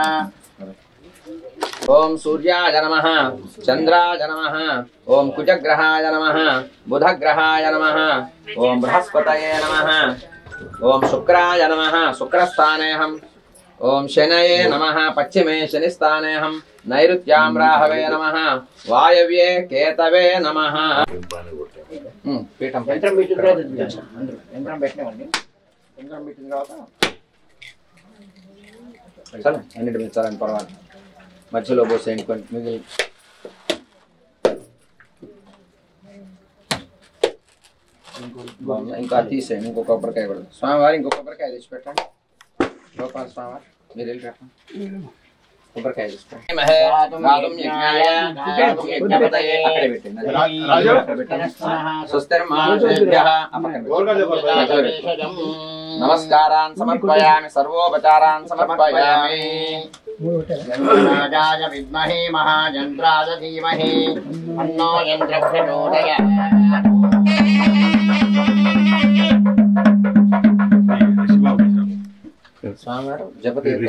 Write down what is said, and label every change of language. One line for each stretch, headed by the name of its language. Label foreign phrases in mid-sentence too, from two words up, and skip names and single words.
Sanskrit: ओम सूर्याय नमः चंद्राय नमः ओम कुजग्रहाय नमः बुधग्रहाय नमः ओम बृहस्पतये नमः ओम शुक्राय नमः शुक्रस्थानेऽहं ओम शनये नमः पश्चिमे शनिस्थानेऽहं नैऋत्यां राहवे नमः वायव्ये केतवे नमः पीठं
Telugu: యంత్రం పెట్టిన తర్వాత యంత్రం పెట్టినవండి యంత్రం పెట్టిన తర్వాత चलो అన్నిటి మీద చాలని పర్వాలేదు మధ్యలో పోసేయండి కొంచెం మిగిలి ఇంకా తీసేయండి ఇంకో కొబ్బరికాయ కూడా స్వామివారి ఇంకో కొబ్బరికాయ తెచ్చి పెట్టండి గోపాల స్వామివారి మీరు వెళ్ళి పెట్టండి కొబ్బరికాయ తెచ్చి పెట్టండి
Sanskrit: స్వస్తిర్మానుషేభ్యః नमस्कारान् समर्पयामि सर्वोपचारान् समर्पयामि यन्त्राजाय विद्महे महायन्त्राय धीमहि तन्नो यन्त्रः प्रचोदयात्। जपति